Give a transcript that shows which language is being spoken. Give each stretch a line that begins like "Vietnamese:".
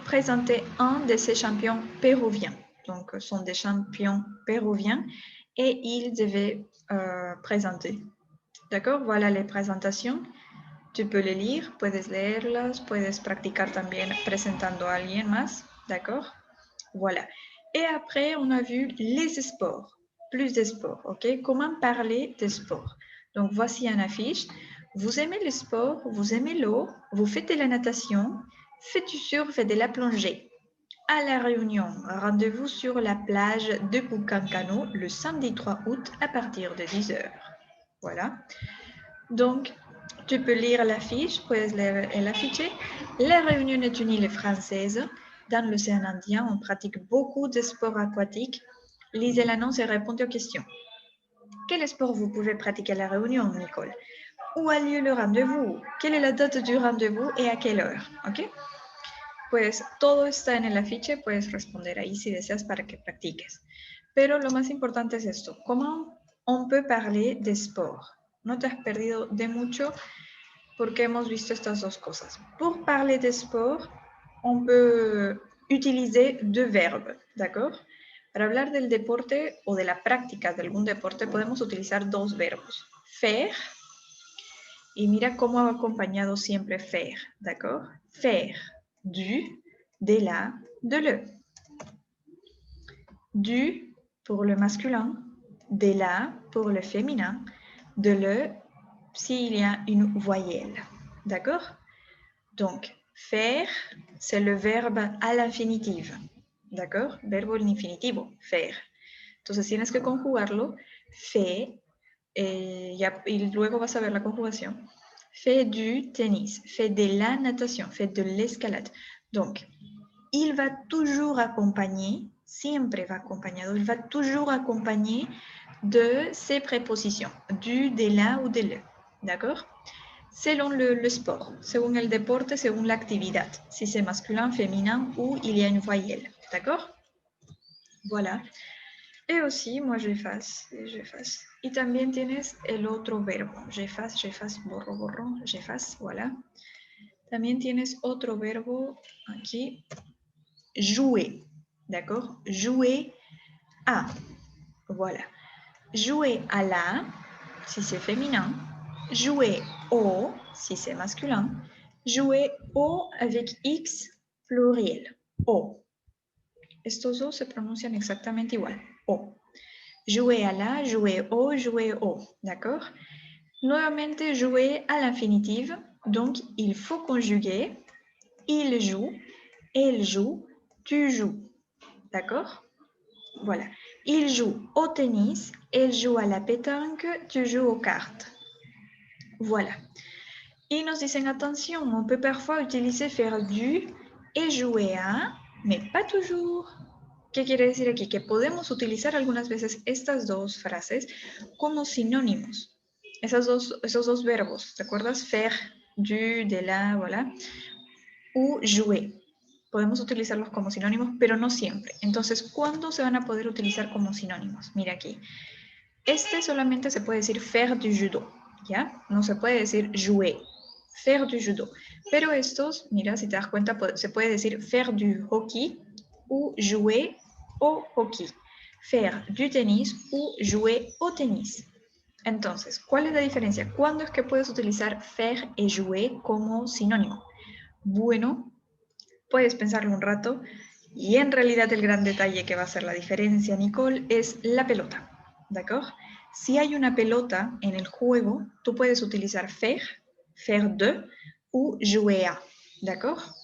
French: Présenter un de ces champions péruviens. Donc, ce sont des champions péruviens et ils devaient présenter. D'accord? Voilà les présentations. Tu peux les lire,
Spanish: puedes leerlas, puedes practicar también presentando a alguien más.
French: D'accord? Voilà. Et après, on a vu les sports. Plus de sports, ok? Comment parler de sport? Donc, voici une affiche. Vous aimez le sport, vous aimez l'eau, vous faites de la natation, faites du surf et de la plongée. À La Réunion, rendez-vous sur la plage de Pucancano le samedi 3 août à partir de 10h. Voilà. Donc, tu peux lire l'affiche,
Spanish: puedes leer el afiche.
French: La Réunion est une île française. Dans l'océan Indien, on pratique beaucoup de sports aquatiques. Lisez l'annonce et répondez aux questions. Quel sport vous pouvez pratiquer à La Réunion, Nicole? Où a lieu le rendez-vous? Quelle est la date du rendez-vous et à quelle heure?
Spanish: ¿Ok? Pues todo está en el afiche, puedes responder ahí si deseas para que practiques. Pero lo más importante es esto, ¿cómo
French: on peut parler de sport?
Spanish: No te has perdido de mucho porque hemos visto estas dos cosas.
French: Pour parler de sport, on peut utiliser deux verbes, d'accord?
Spanish: Para hablar del deporte o de la práctica de algún deporte podemos utilizar dos verbos, faire, y mira cómo ha acompañado siempre faire, d'accord?
French: Faire, du, de la, de le. Du pour le masculin, de la pour le féminin, de le s'il y a une voyelle. D'accord? Donc, faire, c'est le verbe à l'infinitive.
Spanish: ¿D'accord? Verbo en infinitivo, faire. Entonces tienes que conjugarlo. Fait, y luego vas a ver la conjugación.
French: Fait du tennis, fait de la natation, fait de l'escalade. Donc, il va toujours accompagner,
Spanish: siempre va acompañado,
French: il va toujours accompagner de ses prépositions, du, de la ou de le. D'accord? Selon le sport,
Spanish: según el deporte, según la actividad,
French: si c'est masculin, féminin ou il y a une voyelle. D'accord? Voilà. Et aussi, moi j'efface, j'efface.
Spanish: Y también tienes el otro verbo.
French: J'efface,
Spanish: borro, borro,
French: j'efface, voilà.
Spanish: También tienes otro verbo aquí, jouer.
French: D'accord? Jouer à. Voilà. Jouer à la, si c'est féminin. Jouer au, si c'est masculin. Jouer au avec X pluriel. O.
Spanish: Estos dos se pronuncian exactamente igual. O. Jouer à la, jouer au. D'accord? Nuevamente,
French: jouer à l'infinitive. Donc, il faut conjuguer. Il joue, elle joue, tu joues. D'accord? Voilà. Il joue au tennis, elle joue à la pétanque, tu joues aux cartes. Voilà.
Spanish: Y nos dicen,
French: attention, on peut parfois utiliser faire du et jouer à, mais pas toujours.
Spanish: ¿Qué quiere decir aquí? Que podemos utilizar algunas veces estas dos frases como sinónimos. Esos dos verbos, ¿te acuerdas? Faire, du, de la, voilà. O jouer. Podemos utilizarlos como sinónimos, pero no siempre. Entonces, ¿cuándo se van a poder utilizar como sinónimos? Mira aquí. Este solamente se puede decir faire du judo, ¿ya? No se puede decir jouer, faire du judo. Pero estos, mira, si te das cuenta, se puede decir faire du hockey o jouer au hockey. Faire du tenis o jouer au tenis. Entonces, ¿cuál es la diferencia? ¿Cuándo es que puedes utilizar faire et jouer como sinónimo? Bueno, puedes pensarlo un rato y en realidad el gran detalle que va a hacer la diferencia, Nicole, es la pelota. ¿D'accord? Si hay una pelota en el juego, tú puedes utilizar faire, faire de o jouer à. ¿D'accord?